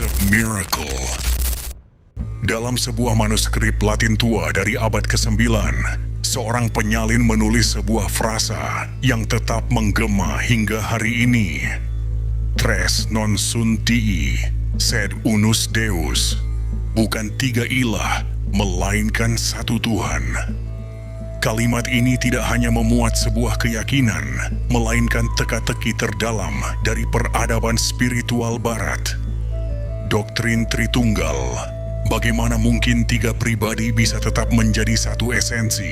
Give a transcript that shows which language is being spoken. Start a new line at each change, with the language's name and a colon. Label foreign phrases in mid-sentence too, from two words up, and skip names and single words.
Indonesian: Miracle. Dalam sebuah manuskrip Latin tua dari abad ke-9, seorang penyalin menulis sebuah frasa yang tetap menggema hingga hari ini.
Latin: Tres non sunt dii, sed unus Deus.
Indonesian: Bukan tiga ilah, melainkan satu Tuhan. Kalimat ini tidak hanya memuat sebuah keyakinan, melainkan teka-teki terdalam dari peradaban spiritual barat. Doktrin Tritunggal. Bagaimana mungkin tiga pribadi bisa tetap menjadi satu esensi?